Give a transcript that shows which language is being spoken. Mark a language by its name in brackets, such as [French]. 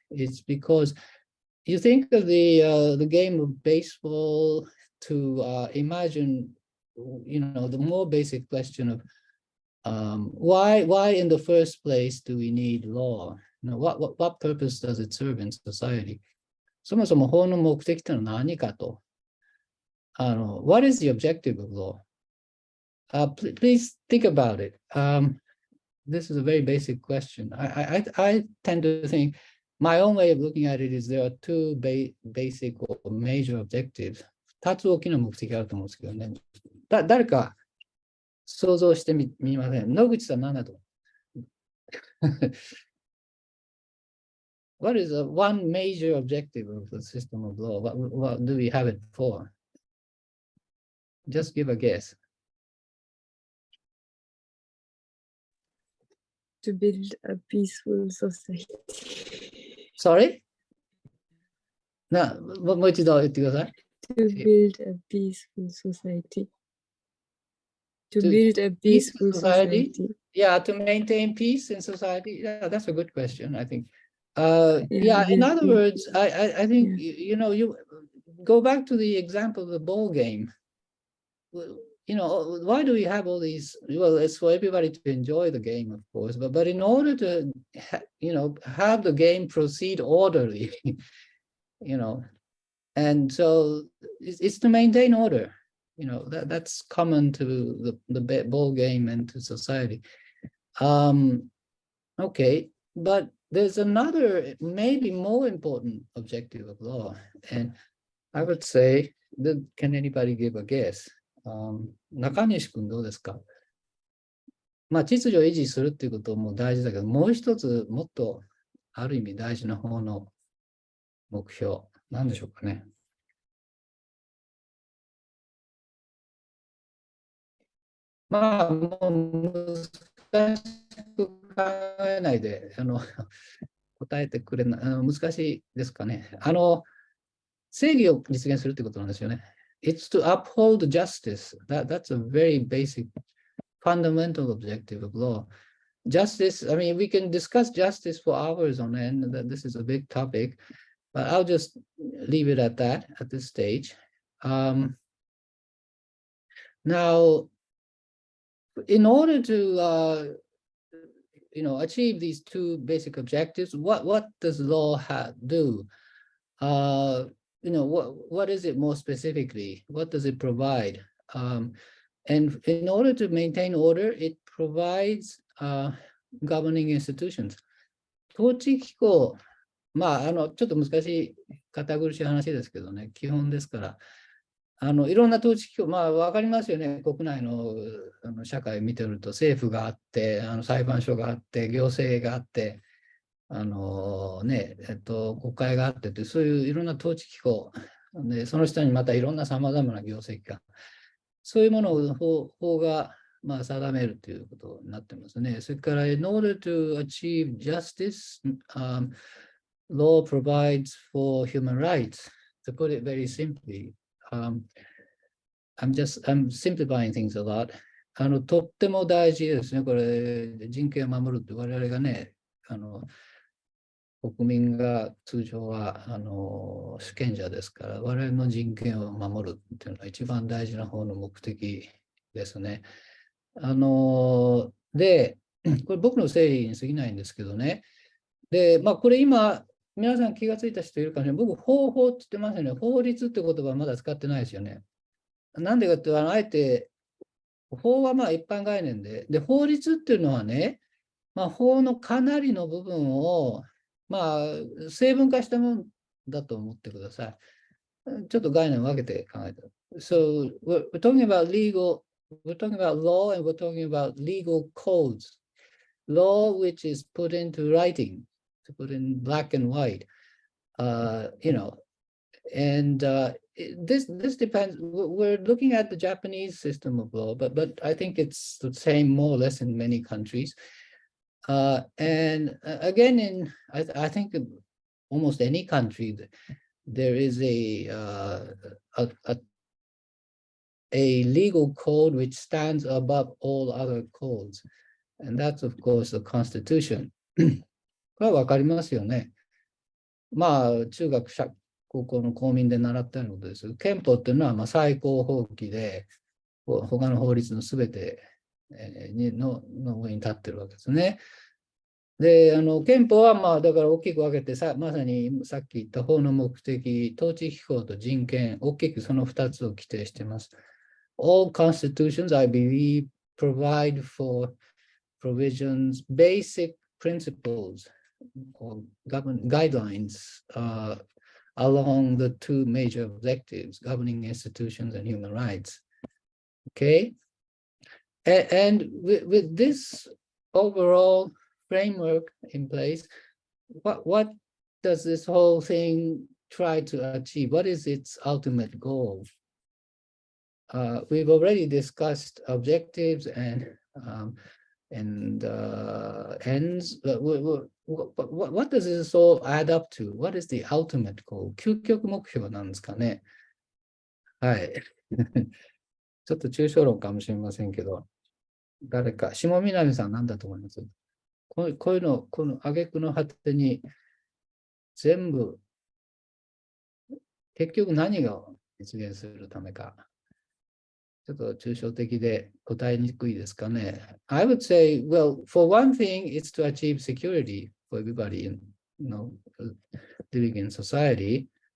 [English] It's because you think of the game of baseball to imagine, you know, the more basic question of why in the first place do we need law? You know, what purpose does it serve in society? [Japanese] そもそも法の目的というのは何かと。 [English] What is the objective of law? Please think about it. This is a very basic question. I tend to think my own way of looking at it is there are 2 basic or major objectives. [Japanese] 2つ大きな目的があると思うんですけどね。誰か想像してみません。野口さん何だと [English] What is one major objective of the system of law? What do we have it for? Just give a guess. To build a peaceful society. Sorry? [Japanese] もう一度言ってください。 [English] To build a peaceful society. To build a peaceful society. Yeah, to maintain peace in society. Yeah, that's a good question, I think. In other words, I think, you know, you go back to the example of the ball game. You know, why do we have all these? Well, it's for everybody to enjoy the game, of course, but in order to, you know, have the game proceed orderly, you know, and so it's to maintain order. You know, that's common to the ball game and to society. Okay, but there's another, maybe more important objective of law, and I would say that, can anybody give a guess? [Japanese] 中西君どうですか？まあ秩序を維持するっていうことも大事だけど、もう一つもっとある意味大事な方の目標、なんでしょうかね。まあもう難しく考えないで答えてくれない、難しいですかね。正義を実現するってことなんですよね。 [English] It's to uphold justice. That's a very basic, fundamental objective of law. Justice, I mean, we can discuss justice for hours on end. This is a big topic, but I'll just leave it at that at this stage. Now, in order to you know, achieve these 2 basic objectives, what does law do? You know, what is it more specifically? What does it provide? And in order to maintain order, it provides governing institutions. [Japanese] 統治機構、まあ、ちょっと難しい、堅苦しい話ですけどね、基本ですから、いろんな統治機構、まあ、わかりますよね、国内の社会を見てると、政府があって、裁判所があって、行政があって、国会があってて、そういういろんな統治機構で、その下にまたいろんなさまざまな行政機関、そういうものを法がまあ定めるということになってますね。それから、 [English] in order to achieve justice, law provides for human rights. To put it very simply, I'm simplifying things a lot. [Japanese] とっても大事ですね。これ、人権を守るって我々がね、国民が通常は主権者ですから、我々の人権を守るっていうのが一番大事な方の目的ですね。で、これ僕の整理に過ぎないんですけどね。で、これ今、皆さん気がついた人いるかもしれない。僕、方法って言ってますよね。法律って言葉はまだ使ってないですよね。なんでかっていうと、あえて、法は一般概念で、法律っていうのはね、法のかなりの部分を、成分化したものだと思ってください。ちょっと概念を分けて考えて。 [English] So, we're talking about we're talking about law and we're talking about legal codes. Law which is put into writing, to put in black and white, and this depends. We're looking at the Japanese system of law, but I think it's the same more or less in many countries. And again, I think almost any country, there is a legal code which stands above all other codes. And that's, of course, the Constitution. [Japanese] これは分かりますよね。中学、高校の公民で習ったようなことです。憲法っていうのは最高法規で、他の法律のすべての上に立ってるわけですね。で、憲法はだから大きく分けてまさにさっき言った法の目的、統治機構と人権、大きくその2つを規定しています。 [English] All constitutions, I believe, provide for provisions, basic principles, or guidelines along the two major objectives, governing institutions and human rights. Okay? And with this overall framework in place, what does this whole thing try to achieve? What is its ultimate goal? We've already discussed objectives and ends. What does this all add up to? What is the ultimate goal? [Japanese] 究極目標なんですかね。はい。ちょっと抽象論かもしれませんけど、誰か、下南さん何だと思います？こういうの、この挙句の果てに全部、結局何が実現するためか。ちょっと抽象的で答えにくいですかね。 [English] I would say, well, for one thing, it's to achieve security for everybody, living in society.